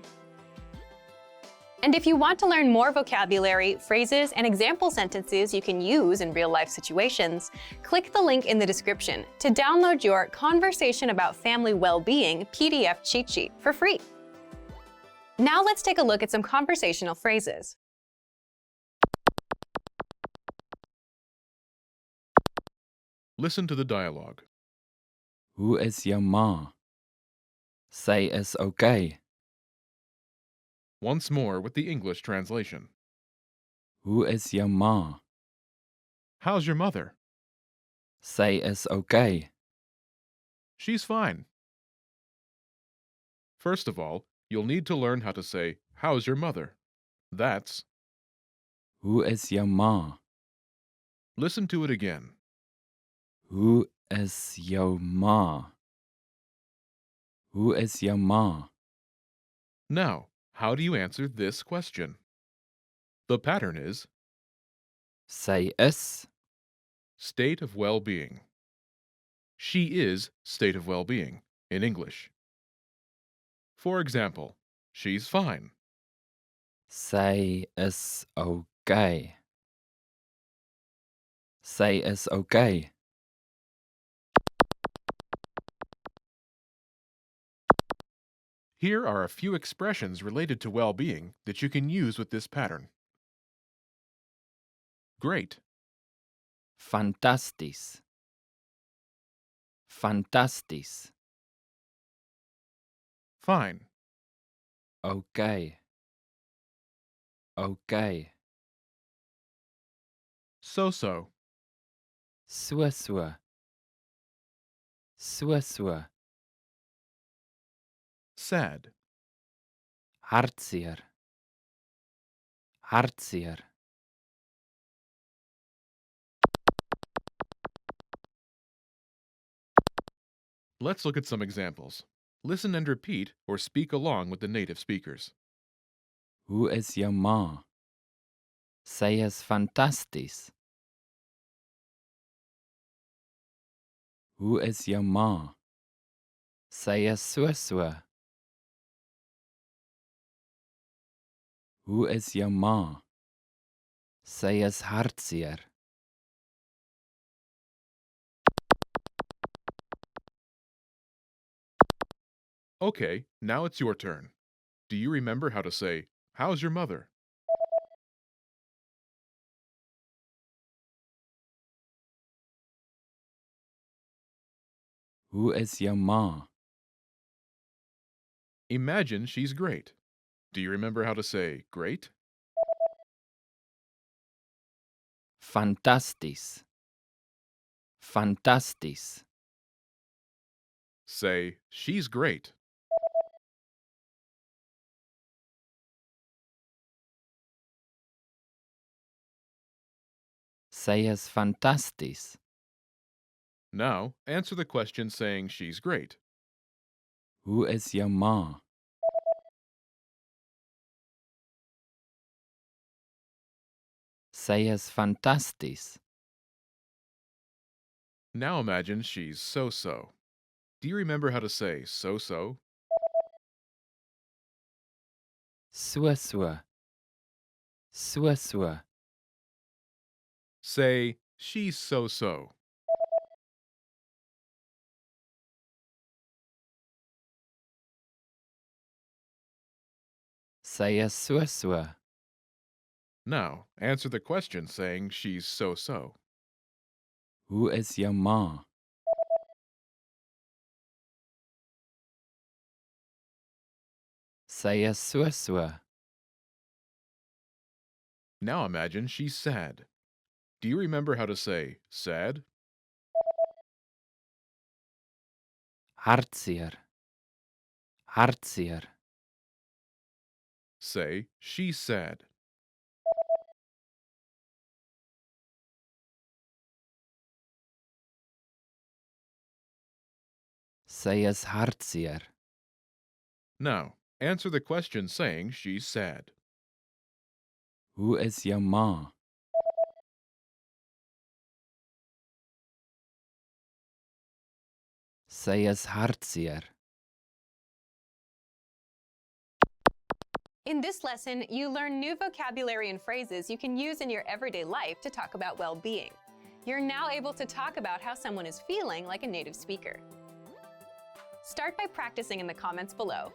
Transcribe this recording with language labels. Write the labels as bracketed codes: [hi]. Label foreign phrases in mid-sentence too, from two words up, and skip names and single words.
[en] And if you want to learn more vocabulary, phrases, and example sentences you can use in real-life situations, click the link in the description to download your Conversation About Family Well-Being PDF cheat sheet for free. Now let's take a look at some conversational phrases. Listen to the dialogue. [af] Hoe is jou ma? Sy is okay. [en] Once more with the English translation. [af] Hoe is jou ma? [en] How's your mother? [af] Sy is okay. [en] She's fine. First of all, you'll need to learn how to say, how's your mother? That's, [af] Hoe is jou ma? [en] listen to it again. [af] Hoe is jou ma? Hoe is jou ma? [en] Now, how do you answer this question? The pattern is [af] Sy is, [en] state of well-being. She is state of well-being in English. For example, she's fine. [af] sy is okay. Sy is okay. [en] Here are a few expressions related to well-being that you can use with this pattern. Great, [af] Fantasties. Fantasties. [en] fine, [af] Okay. Okay. [en] so-so, [af] So. So. [en] sad, [af] Hartseer. Hartseer. [en] Let's look at some examples. Listen and repeat or speak along with the native speakers. [af] Hoe is jou ma? Sy is fantasties. Hoe is jou ma? Sy is so. Hoe is jou ma? Sy is hartseer. [en] Okay, now it's your turn. Do you remember how to say, "How's your mother?" [af] Hoe is jou ma? [en] Imagine she's great. Do you remember how to say great? [af] Fantasties. Fantasties. [en] Say, she's great. [af] Sy is fantasties. [en] Now, answer the question saying she's great. [af] Hoe is jou ma? Sy is fantasties. [en] Now imagine she's so. Do you remember how to say so? [af] So. So. [en] Say, she's so. [af] Sy is so. [en] Now, answer the question saying she's so. [af] Hoe is jou ma? Sy is so. [en] Now imagine she's sad. Do you remember how to say sad? [af] Hartseer. Hartseer. [en] Say, she's sad. [af] Sy is hartseer. [en] Now, answer the question saying she's sad. [af] Hoe is jou ma? Sy is hartseer. [en] In this lesson, you learn new vocabulary and phrases you can use in your everyday life to talk about well-being. You're now able to talk about how someone is feeling like a native speaker. Start by practicing in the comments below.